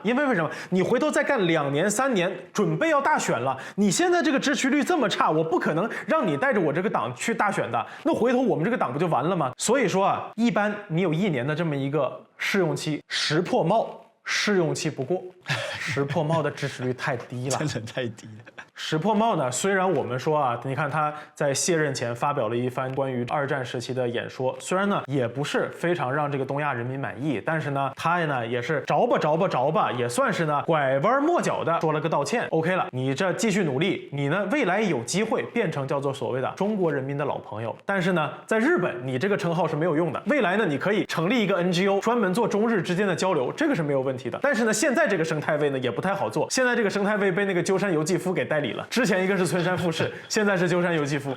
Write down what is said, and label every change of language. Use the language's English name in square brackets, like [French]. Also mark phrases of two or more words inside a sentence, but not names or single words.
[Chinese] 因為什麼？你回頭再幹2年3年，準備要大選了，你現在這個支持率這麼差，我不可能讓你帶着我這個黨去大選的，那回頭我們這個党不就完了嗎？所以說啊，一般你有1年的這麼一個試用期，石破茂試用期不過，石破茂的支持率太低了，真的太低了。石破茂呢，虽然我们说啊，你看他在卸任前发表了一番關於2戰時期的演說，雖然呢也不是非常讓這個東亞人民滿意，但是呢他呢也是着吧，也算是呢拐彎抹角的說了個道歉 ，OK 了，你這繼續努力，你呢未來有機會變成叫做所謂的中國人民的老朋友，但是呢在日本你這個稱號是沒有用的，未來呢你可以成立一個 NGO 專門做中日之間的交流，這個是沒有問題的，但是呢現在這個生態位呢也不太好做，現在這個生態位被那個鳩山由紀夫給代理了，之前一個是村山富市，現在是鳩山由紀夫。